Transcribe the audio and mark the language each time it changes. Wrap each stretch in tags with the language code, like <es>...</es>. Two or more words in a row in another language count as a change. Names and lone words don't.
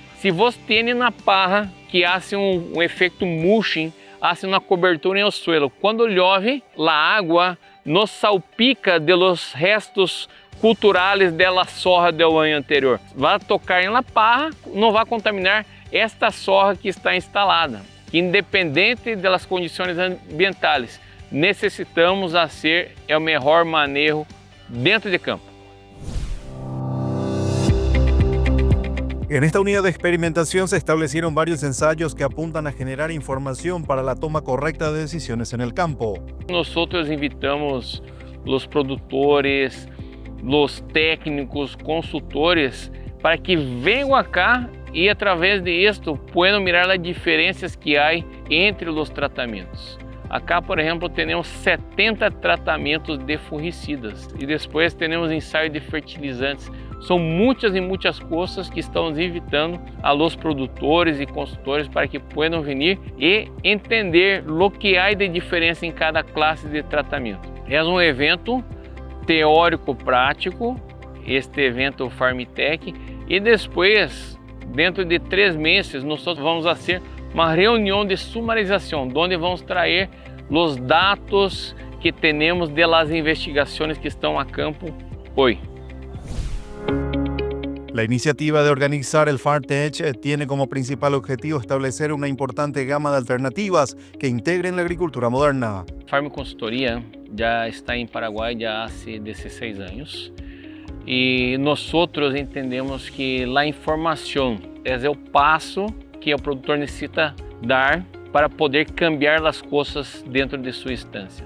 <pt>Se você tem na parra que há um efeito mulching, há uma cobertura no suelo, quando chove, a água nos salpica</pt> <es>de los restos</es> <pt>culturais da sorra do ano anterior. Vai tocar em</pt> <es>la parra,</es> <pt>não vai contaminar esta sorra que está instalada. Independente das condições ambientais, necessitamos fazer o melhor manejo dentro de campo.</pt> <es>En esta unidad de experimentación se establecieron varios ensayos que apuntan a generar información para la toma correcta de decisiones en el campo. Nosotros invitamos los produtores, los técnicos, consultores, para que venham acá</es> <pt>e através</pt> <es>de esto puedan mirar</es> <pt>as diferenças que há entre os tratamentos. Acá, por exemplo, temos 70 tratamentos de fungicidas e depois temos ensaio de fertilizantes. São muitas e muitas coisas que estamos</pt> <es>invitando a los</es> <pt>produtores e consultores para que possam vir e entender o que há de diferença em cada classe de tratamento. É um evento teórico-prático, este evento FarmTech, e depois, dentro de 3 meses, nós vamos fazer uma reunião de sumarização, onde vamos trazer os dados que temos das investigações que estão a campo hoje.</pt> <es>La iniciativa de organizar el FarmTech tiene como principal objetivo establecer una importante gama de alternativas que integren la agricultura moderna.</es> <pt>Farm Consultoria já está em Paraguai já há 16 anos e nós entendemos que a informação é o passo que o produtor necessita dar para poder cambiar as coisas dentro de sua instância.</pt>